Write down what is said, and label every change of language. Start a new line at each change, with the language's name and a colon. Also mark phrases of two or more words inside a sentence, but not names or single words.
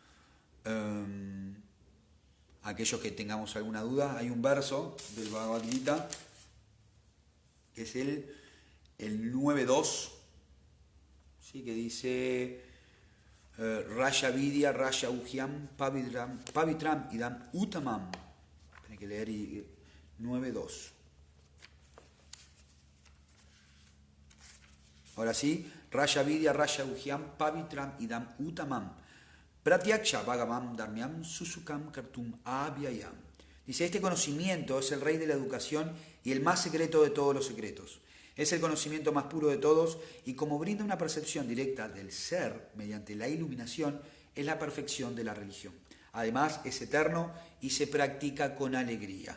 Spanish: Aquellos que tengamos alguna duda, hay un verso del Bhagavad Gita, que es el 9.2, ¿sí? Que dice
Sanskrit: Raya Vidya, Raya Uhyam, Pavitram Idam Uttamam.
Spanish: Tiene que leer 9.2. Ahora sí,
Sanskrit: Raya Vidya, Raya Uhyam, Pavitram Idam Uttamam, Pratyaksha Bhagavam Dharmyam Susukam Kartum Abhyayam.
Spanish: Dice, este conocimiento es el rey de la educación y el más secreto de todos los secretos. Es el conocimiento más puro de todos y como brinda una percepción directa del ser mediante la iluminación, es la perfección de la religión. Además, es eterno y se practica con alegría.